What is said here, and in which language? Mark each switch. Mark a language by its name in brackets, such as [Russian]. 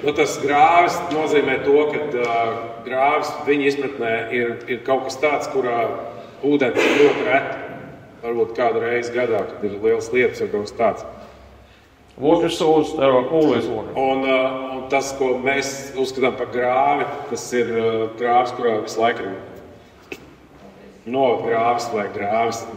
[Latvian] Tas grāvis nozīmē to, ka grāvis viņa izpratnē ir kaut kas tāds, kurā ūdens ir ļoti reti. Varbūt kādu reizi gadā, kad ir liels lietus vai kaut kas tāds. [English] Water source, there are always water. [Latvian] Un tas, ko mēs uzskatām par grāvi, tas ir grāvis, kurā visu laiku ir novada grāvis vai grāvis.